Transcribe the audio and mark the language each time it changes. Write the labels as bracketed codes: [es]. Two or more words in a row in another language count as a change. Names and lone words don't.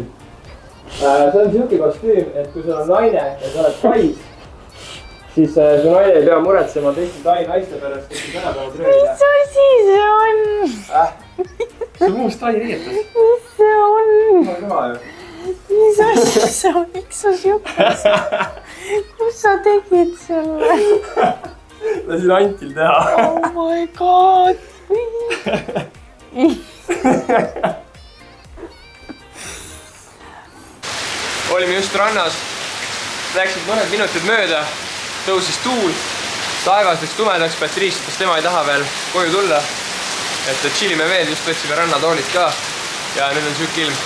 [et] See on siuke kostüüm, et kui sul on naine ja sa oled Tais, siis su naine ei pea muretsema teiste Tai naiste pärast, kes täna peavad rööda. Mis asi see on? See on uus Tai riietus. Mis see on? Ma olen kõva ju. Mis asi see on? Miks sa siukest? Kus sa tegid selle? Lasin Antil teha. [en] Oh my god. [et] Olime just rannas, läksid mõned minutid mööda, tõusis tuul, taevas läks tumedaks, Patrice ütles, tema ei taha veel koju tulla. Et chillime veel, just võtsime rannatoolid ka ja nüüd on siuke ilm.